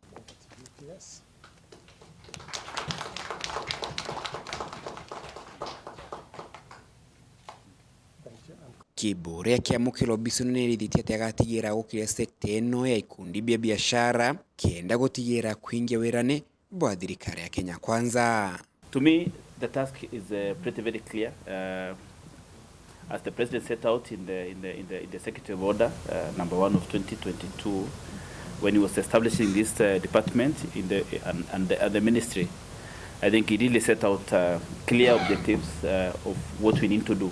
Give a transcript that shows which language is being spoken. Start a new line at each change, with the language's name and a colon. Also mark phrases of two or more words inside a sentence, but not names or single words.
Meru: Kiburi akiamukira obicine nerithiti ati agatigira gukiria sekta ino ya ikundi bia biashara kienda gutigira kuingia wirane bwa thirikari ya Kenya KWANZA.
English: To me, the task is pretty very clear. As the president set out in the executive order number 1 of 2022, when he was establishing this department in the ministry, I think he really set out clear objectives of what we need to do.